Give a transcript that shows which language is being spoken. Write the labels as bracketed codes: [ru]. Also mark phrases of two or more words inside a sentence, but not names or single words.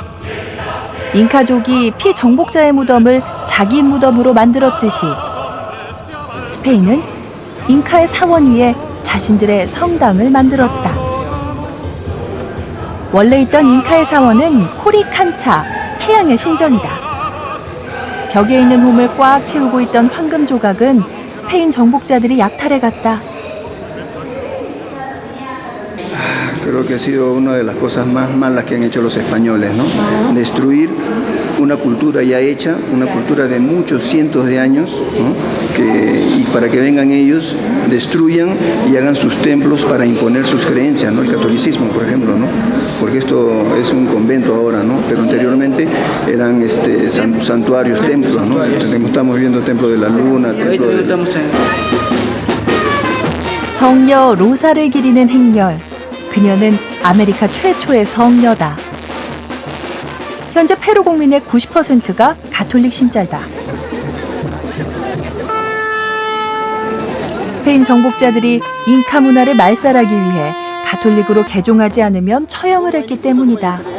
[ko] 잉카족이 피정복자의 무덤을 자기 무덤으로 만들었듯이 스페인은 잉카의 사원 위에 자신들의 성당을 만들었다. 원래 있던 잉카의 사원은 코리칸차, 태양의 신전이다. 벽에 있는 홈을 꽉 채우고 있던 황금 조각은 스페인 정복자들이 약탈해갔다. [es] Creo que ha sido una de las cosas más malas que han hecho los españoles, ¿no? Destruir una cultura ya hecha, una cultura de muchos cientos de años, ¿no? Y para que vengan ellos, destruyan y hagan sus templos para imponer sus creencias, ¿no? El catolicismo, por ejemplo, ¿no? Porque esto es un convento ahora, ¿no? Pero anteriormente eran santuarios, templos, ¿no? Estamos viendo el templo de la luna, templo de... [ko] 성녀 로사를 기리는 행렬. 그녀는 아메리카 최초의 성녀다. 현재 페루 국민의 90%가 가톨릭 신자다. 스페인 정복자들이 잉카 문화를 말살하기 위해 가톨릭으로 개종하지 않으면 처형을 했기 때문이다.